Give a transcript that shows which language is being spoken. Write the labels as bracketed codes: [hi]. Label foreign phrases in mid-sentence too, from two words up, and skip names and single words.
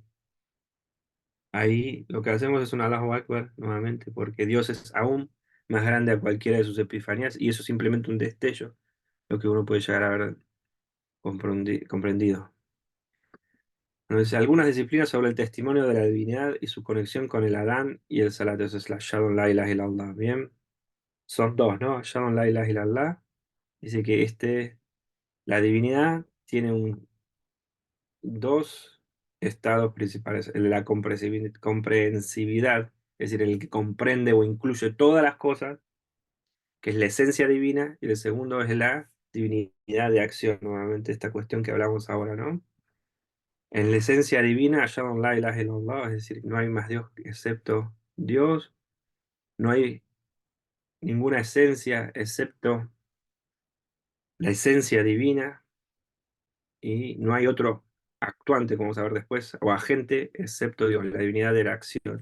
[es] Ahí lo que hacemos es un [ar] الله أكبر [es] nuevamente, porque Dios es aún más grande a cualquiera de sus epifanías y eso es simplemente un destello, lo que uno puede llegar a haber comprendido. Entonces, algunas disciplinas sobre el testimonio de la divinidad y su conexión con el Adán y el Salat, eso es la Shadon [ar] لا إله إلا الله. [es] Bien, son dos, ¿no? Shadon [ar] لا إله إلا الله [es] dice que la divinidad tiene dos estados principales: el de la comprensividad, es decir, el que comprende o incluye todas las cosas, que es la esencia divina, y el segundo es la divinidad de acción, nuevamente esta cuestión que hablamos ahora, ¿no? En la esencia divina, Shalom [ar] لا إله إلا الله, [es] es decir, no hay más Dios excepto Dios, no hay ninguna esencia excepto la esencia divina, y no hay otro actuante, como vamos a ver después, o agente excepto Dios, la divinidad de la acción.